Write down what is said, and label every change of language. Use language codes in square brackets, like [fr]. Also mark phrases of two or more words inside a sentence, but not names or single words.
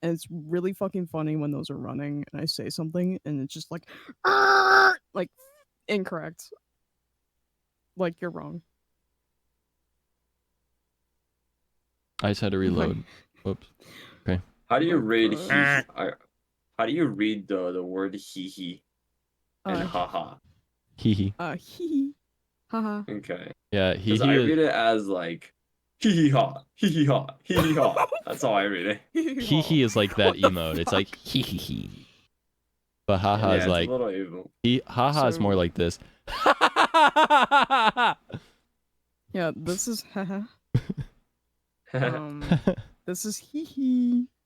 [en] And it's really fucking funny when those are running and I say something and it's just like incorrect. Like you're wrong. I just had to reload. Whoops. Okay. How do you read he? How do you read the word hee hee and haha? Hee hee. Hee hee. Haha. Okay. Yeah, hee Because I hee. read it as like hee hee ha, hee hee ha, hee hee ha. That's how I read it. Hee hee is like that emote. It's like hee hee hee. But haha is it's like a little evil. haha is more like this. Yeah, this is haha. This is hee hee.